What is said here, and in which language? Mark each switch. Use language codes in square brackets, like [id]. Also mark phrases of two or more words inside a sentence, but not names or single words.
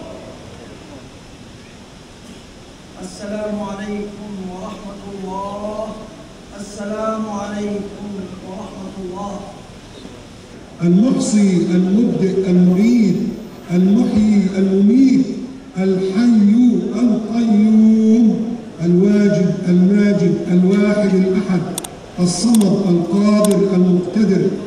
[ar] السلام عليكم ورحمة الله. السلام عليكم ورحمة الله. المحصي المبدئ المعيد المحيي المميت الحي القيوم الواجد الماجد الواحد الأحد الصمد القادر المقتدر